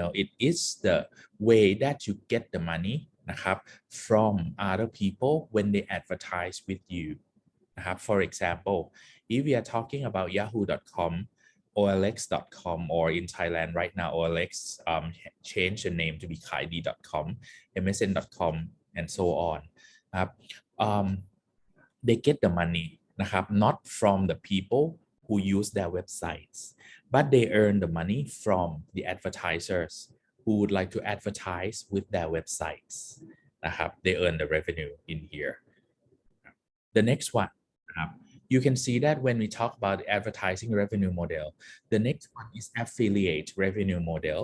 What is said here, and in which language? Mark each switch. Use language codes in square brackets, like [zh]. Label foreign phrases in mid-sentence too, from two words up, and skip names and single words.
[en] It is the way that you get the money นะครับ from other people when they advertise with you นะครับ for example if we are talking about yahoo.com, olx.com, or in Thailand right now olx changed the name to be kaidi.com, msn.com, and so on นะครับ they get the money นะครับ not from the people who use their websites, but they earn the money from the advertisers who would like to advertise with their websites นะครับ they earn the revenue in here. The next one นะครับ you can see that when we talk about the advertising revenue model, the next one is affiliate revenue model.